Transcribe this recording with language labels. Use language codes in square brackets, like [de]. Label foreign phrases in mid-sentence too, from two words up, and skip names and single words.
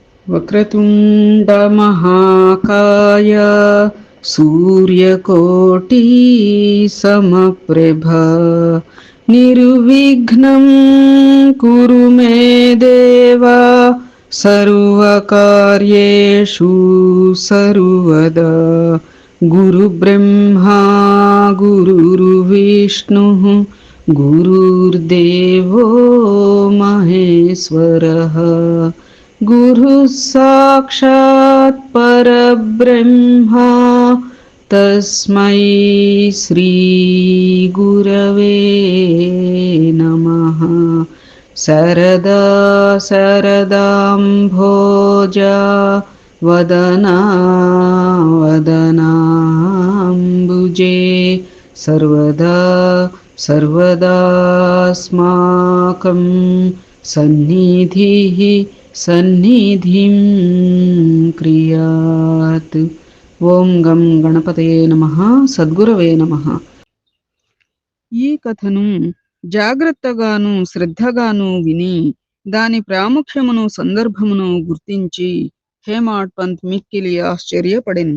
[sa] వక్రతుండ మహాకాయ సూర్యకోటి సమప్రభ నిర్విఘ్నం కురు మే దేవ సర్వకార్యేషు సర్వదా గురు బ్రహ్మా గురుర్విష్ణు గురుర్దేవో మహేశ్వరః गुरुः साक्षात् परब्रह्मा तस्मै श्रीगुरवे नमः। सरदा सरदाम्भोजा वदना वदनाम्बुजे सर्वदा सर्वदास्माकं सन्निधिः సన్నిధిం క్రియాత్. ఓం గం గణపతయే నమః. సద్గురవే నమః. [te] ఈ కథను జాగ్రత్తగాను శ్రద్ధగాను విని దాని ప్రాముఖ్యమును సందర్భమును గుర్తించి హేమాడ్ పంత్ మిక్కిలి ఆశ్చర్యపడెను.